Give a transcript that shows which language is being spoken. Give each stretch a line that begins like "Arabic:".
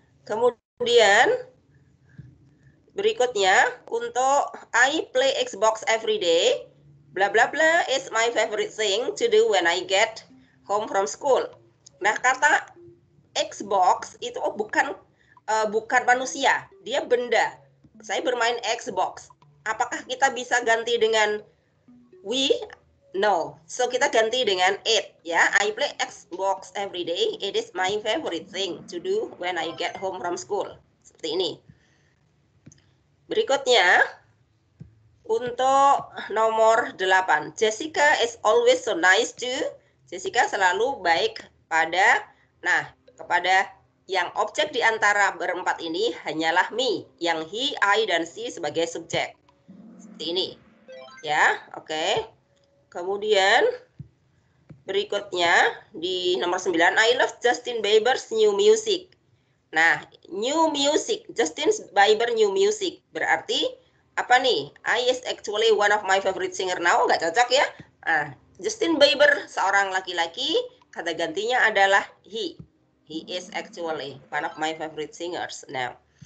Indonesian: Kemudian berikutnya, untuk
English: I play Xbox every day, bla bla bla is my favorite thing to do when I get home from school.
Indonesian: Nah, kata Xbox itu bukan manusia, dia benda. Saya bermain Xbox. Apakah kita bisa ganti dengan we? No. So kita ganti dengan it ya.
English: I play Xbox every day. It is my favorite thing to do when I get home from school.
Indonesian: Seperti ini. Berikutnya, untuk nomor 8.
English: Jessica is always so nice to.
Indonesian: Jessica selalu baik pada, kepada yang objek di antara berempat ini hanyalah me. Yang he, I, dan she sebagai subjek. Seperti ini. Ya, oke. Kemudian, berikutnya di nomor 9.
English: I love Justin Bieber's new music. Nah, new music, Justin Bieber new music,
Indonesian: berarti apa nih?
English: I is actually one of my favorite singer now,
Indonesian: nggak cocok ya? Nah, Justin Bieber seorang laki-laki, kata gantinya adalah he.
English: He is actually one of my favorite singers now.